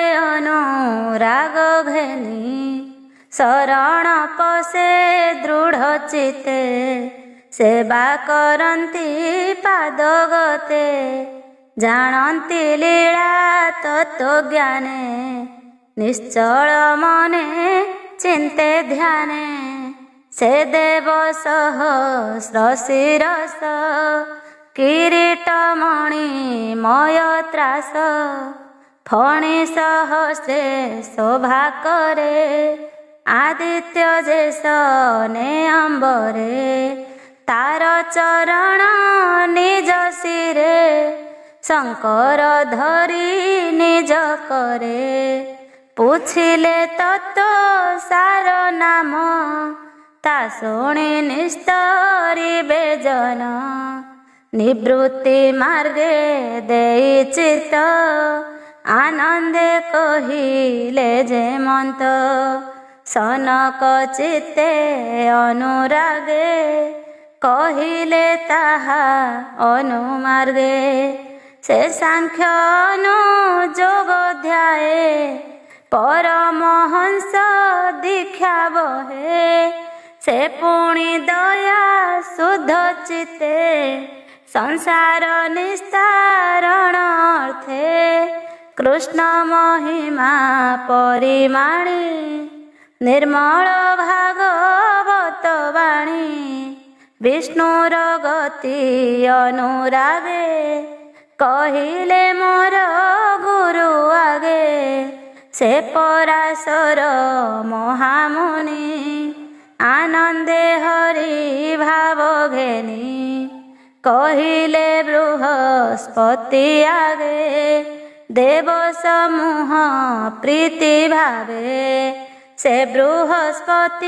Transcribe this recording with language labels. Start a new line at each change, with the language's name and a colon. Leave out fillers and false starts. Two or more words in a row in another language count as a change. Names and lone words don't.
Odia: ଅନୁରାଗ ଘେନି ଶରଣ ପଶେ ଦୃଢ଼ ଚିତ୍ତେ ସେବା କରନ୍ତି ପାଦ ଗତେ ଜାଣନ୍ତି ଲୀଳା ତତ୍ତ୍ୱ ଜ୍ଞାନେ ନିଶ୍ଚଳ ମନେ ଚିନ୍ତେ ଧ୍ୟାନେ ସେ ଦେବ ସହସ୍ର ଶିରସ କିରୀଟମଣି ମୟ ତ୍ରାସ ଫଣୀ ସହସ୍ରେ ଶୋଭା କରେ ଆଦିତ୍ୟ ଯେସନେ ଅମ୍ବରେ ତାର ଚରଣ ନିଜ ଶିରେ ଶଙ୍କର ଧରି ନିଜ କରେ ପଚାରିଲେ ତତ୍ତ୍ୱ ସାର ନାମ ତା ଶୁଣି ନିସ୍ତରିବେ ଜନ ନିବୃତ୍ତି ମାର୍ଗେ ଦେଇ ଚିତ୍ତ ଆନନ୍ଦେ କହିଲେ ଯେ ମନ୍ତ ସନକ ଚିତ୍ତେ ଅନୁରାଗେ କହିଲେ ତାହା ଅନୁମାର୍ଗେ ସେ ସାଂଖ୍ୟ ଅନୁଯୋଗ ଧ୍ୟାୟେ ପରମହଂସ ଦୀକ୍ଷା ବହେ ସେ ପୁଣି ଦୟା ଶୁଦ୍ଧ ଚିତ୍ତେ ସଂସାର ନିସ୍ତାରଣ ଅର୍ଥେ କୃଷ୍ଣ ମହିମା ପରିମାଣି ନିର୍ମଳ ଭାଗବତ ବାଣୀ ବିଷ୍ଣୁର ଗତି ଅନୁରାଗେ କହିଲେ ମୋର ଗୁରୁ ଆଗେ ସେ ପରାଶର ମହାମୁନି ଆନନ୍ଦେ ହରି ଭାବ ଘେନି କହିଲେ ବୃହସ୍ପତି ଆଗେ ଦେବ ସମୂହ ପ୍ରୀତି ଭାବେ ସେ ବୃହସ୍ପତି